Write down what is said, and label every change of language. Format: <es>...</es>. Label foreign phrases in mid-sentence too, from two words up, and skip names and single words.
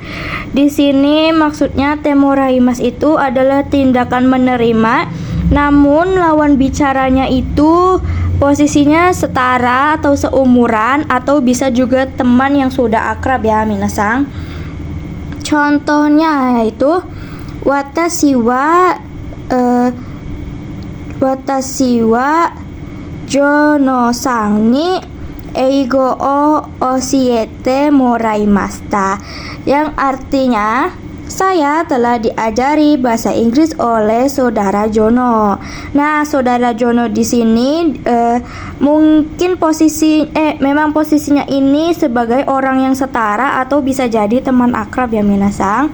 <id>Di sini maksudnya</id> <ja>てもらいます</ja> <id>itu adalah tindakan menerima, namun lawan bicaranya itu posisinya setara atau seumuran, atau bisa juga teman yang sudah akrab ya minasang. Contohnya yaitu</id> <ja>私はジョノさんに英語を教えてもらいました,</ja> <id>yang artinya saya telah diajari bahasa Inggris oleh saudara Jono. Nah, saudara Jono di sini mungkin memang posisinya ini sebagai orang yang setara atau bisa jadi teman akrab ya minasang.</id>